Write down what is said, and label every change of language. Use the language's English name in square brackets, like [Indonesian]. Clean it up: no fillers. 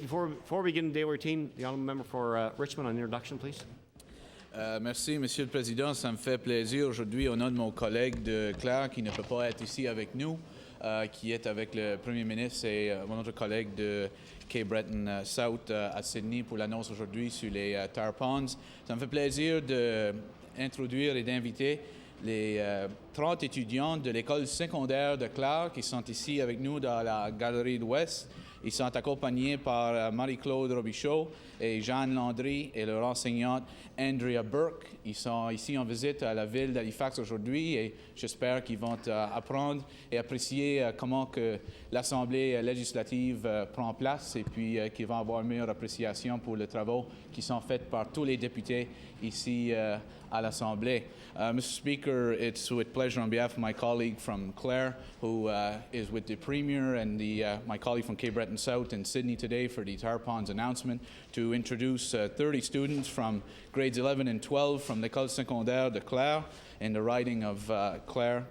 [English] Before we begin the daily routine, the honourable member for Richmond on introduction, please. [French] Merci, Monsieur le Président. Ça me fait plaisir aujourd'hui, au nom de mon collègue de Clare qui ne peut pas être ici avec nous, qui est avec le Premier ministre et mon autre collègue de Cape Breton South à Sydney pour l'annonce aujourd'hui sur les tar ponds. Ça me fait plaisir d'introduire et d'inviter les 30 étudiants de l'école secondaire de Clare qui sont ici avec nous dans la galerie de l'Ouest. Ils sont accompagnés par Marie-Claude Robichaud et Jeanne Landry et leur enseignante Andrea Burke. Ils sont ici en visite à la ville d'Halifax aujourd'hui et j'espère qu'ils vont apprendre et apprécier comment que l'Assemblée législative prend place et puis qu'ils vont avoir une meilleure appréciation pour les travaux qui sont faits par tous les députés ici à l'Assemblée. [English] Mr. Speaker, it's with pleasure on behalf of my colleague from Clare, who is with the Premier and my colleague from Cape Breton South in Sydney today for the tar ponds announcement, to introduce 30 students from grades 11 and 12 from l'École secondaire de Clare in the riding of Clare.